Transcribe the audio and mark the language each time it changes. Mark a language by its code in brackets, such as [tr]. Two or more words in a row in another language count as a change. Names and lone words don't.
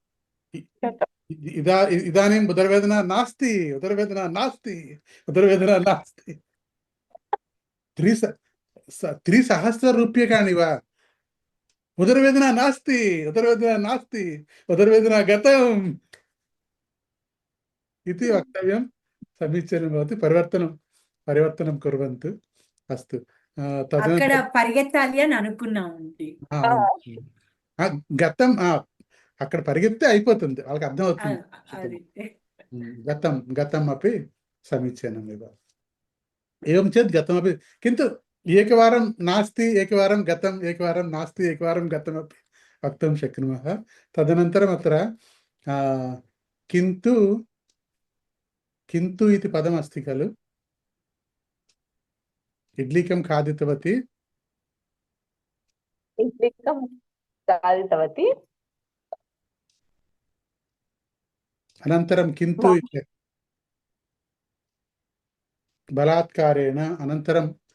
[sa] इदानीम् उदरवेदना नास्ति उदरवेदना नास्ति 3,000 रूप्यकाणि वा उदरवेदना नास्ति उदरवेदना गतम् इति वक्तव्यं समीचीनं भवति परिवर्तनं कुर्वन्तु अस्तु [te] అక్కడ పరిగెత్తాలి అని అనుకున్నామండి. గతం అక్కడ పరిగెత్తే అయిపోతుంది వాళ్ళకి అర్థం అవుతుంది అది [sa] గతం अपि समीचीनमेव एवं चेत् गतमपि किन्तु एकवारं नास्ति एकवारं गतम् एकवारं नास्ति एकवारं गतमपि वक्तुं शक्नुमः तदनन्तरम् अत्र किन्तु इति पदमस्ति खलु इड्लिकं खादितवती अनन्तरं किन्तु बलात्कारेण अनन्तरं